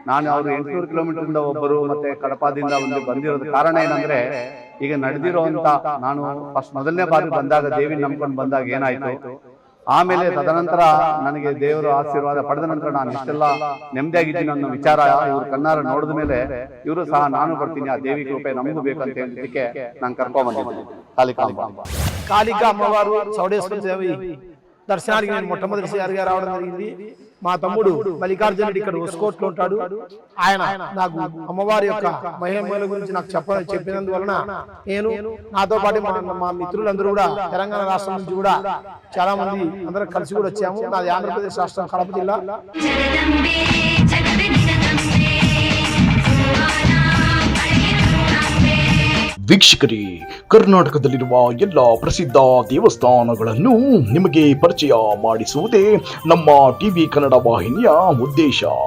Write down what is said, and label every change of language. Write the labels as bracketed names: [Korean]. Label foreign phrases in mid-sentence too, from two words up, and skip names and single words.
[Kannada] ನಾನು ಅವರು 800 ಕಿಲೋಮೀಟರ್ ಒಬ್ಬರು ಮತ್ತೆ ಕಡಪದಿಂದ ಒಂದು ಬಂದಿರೋದು ಕಾರಣ ಏನಂದ್ರೆ ಈಗ ನಡೆದಿರುವಂತ ನಾನು ಮೊದಲನೇ ಬಾರಿ ಬಂದಾಗ ದೇವಿ ನಂಬ್ಕೊಂಡು ಬಂದಾಗ ಏನಾಯ್ತು, ಆಮೇಲೆ ತದನಂತರ ನನಗೆ ದೇವರ ಆಶೀರ್ವಾದ ಪಡೆದ ನಂತರ ನಾನು ಇಷ್ಟೆಲ್ಲ ನೆಮ್ಮದಿಯಾಗಿದ್ದೀನಿ ಅನ್ನೋ ವಿಚಾರ ಇವ್ರ ಕಣ್ಣಾರ ನೋಡಿದ ಮೇಲೆ ಇವರು ಸಹ ನಾನು ಬರ್ತೀನಿ, ಆ ದೇವಿ ಕೃಪೆ ನಮಗೂ ಬೇಕಂತ ಹೇಳಿದ್ದಕ್ಕೆ ನಾನು ಕರ್ಕೊಂಡ್ ಬಂದಿದ್ದೀನಿ. [Telugu] కాళికా అమ్మవారు చౌడేశ్వరి దేవి దర్శనానికి నేను మొట్టమొదటిసారిగా రావడం జరిగింది. మా తమ్ముడు మల్లికార్జున రెడ్డి ఇక్కడ ఒస్కోట్లో ఉంటాడు. ఆయన నాకు అమ్మవారి యొక్క మహిమల గురించి నాకు చెప్పినందువలన నేను నాతో పాటు మా మిత్రులందరూ కూడా తెలంగాణ రాష్ట్రం నుంచి కూడా చాలా మంది అందరం కలిసి కూడా వచ్చాము. నాది ఆంధ్రప్రదేశ్ రాష్ట్రం కడప జిల్లా. [Kannada] ವೀಕ್ಷಕರೇ, ಕರ್ನಾಟಕದಲ್ಲಿರುವ ಎಲ್ಲ ಪ್ರಸಿದ್ಧ ದೇವಸ್ಥಾನಗಳನ್ನು ನಿಮಗೆ ಪರಿಚಯ ಮಾಡಿಸುವುದೇ ನಮ್ಮ ಟಿವಿ ಕನ್ನಡ ವಾಹಿನಿಯ ಉದ್ದೇಶ.